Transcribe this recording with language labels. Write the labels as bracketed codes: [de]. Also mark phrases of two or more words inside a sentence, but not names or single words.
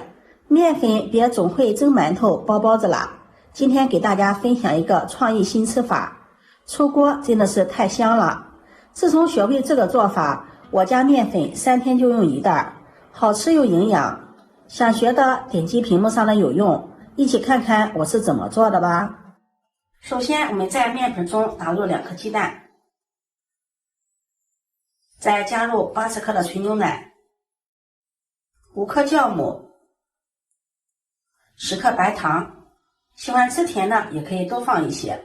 [zh] 面粉別總會蒸馒頭、包包子啦。今天給大家分享一個創意新吃法，出鍋真的是太香了。自從學會這個做法，我家面粉3天就用1袋，好吃又營養。想學的點擊屏幕上的有用，一起看看我是怎麼做的吧。首先，我們在面粉中打入2顆雞蛋，再加入80克的纯牛奶，5克酵母，10克白糖，喜歡吃甜的也可以多放一些。